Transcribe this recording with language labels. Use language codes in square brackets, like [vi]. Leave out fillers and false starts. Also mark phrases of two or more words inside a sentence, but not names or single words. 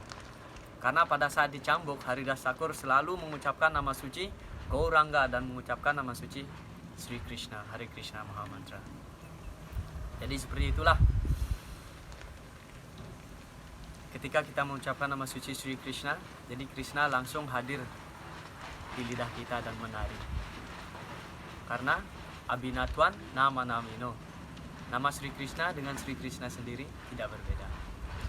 [id] Karena pada saat dicambuk, Haridas Thakur selalu mengucapkan nama suci Gauranga dan mengucapkan nama suci Sri Krishna, Hare Krishna Mahamantra. Jadi seperti itulah, ketika kita mengucapkan nama suci Sri Krishna, jadi Krishna langsung hadir di lidah kita dan menari. Karena [sa] अभिन्नत्वं नाम नामिनो, [id] nama Sri Krishna dengan Sri Krishna sendiri tidak berbeda.